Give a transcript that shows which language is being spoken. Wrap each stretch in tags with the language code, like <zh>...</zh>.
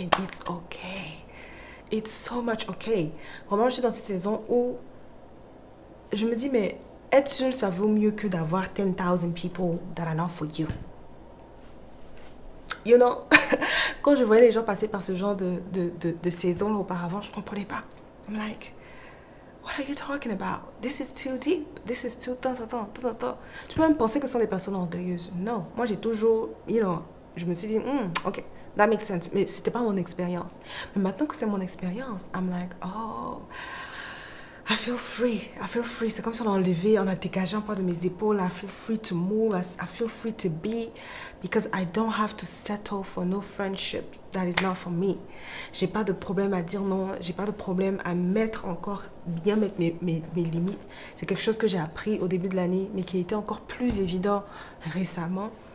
<en>And it's okay. It's so much okay.</en> <fr>Vraiment, je suis dans cette saison où je me dis, mais être seul, ça vaut mieux que d'avoir</fr> <en>10,000 people that are not for you. You know,</en> <fr>quand je voyais les gens passer par ce genre de saison auparavant, je ne comprenais pas.</fr> <en>I'm like, what are you talking about? This is too deep. This is too...</en> <fr>Tu peux même penser que ce sont des personnes orgueilleuses. Non, moi j'ai toujours, je me suis dit, ok,</fr> <en>That makes sense.</en> <fr>Mais c'était pas mon expérience. Mais maintenant que c'est mon expérience,</fr> <en>I'm like, oh, I feel free.</en> <fr>I feel free. C'est comme si on a enlevé, on a dégagé un poids de mes épaules.</fr> <en>I feel free to move. I feel free to be. Because I don't have to settle for no friendship that is not for me.</en> <fr>J'ai pas de problème à dire non. J'ai pas de problème à bien mettre mes limites. C'est quelque chose que j'ai appris au début de l'année, mais qui a été encore plus évident récemment.</fr>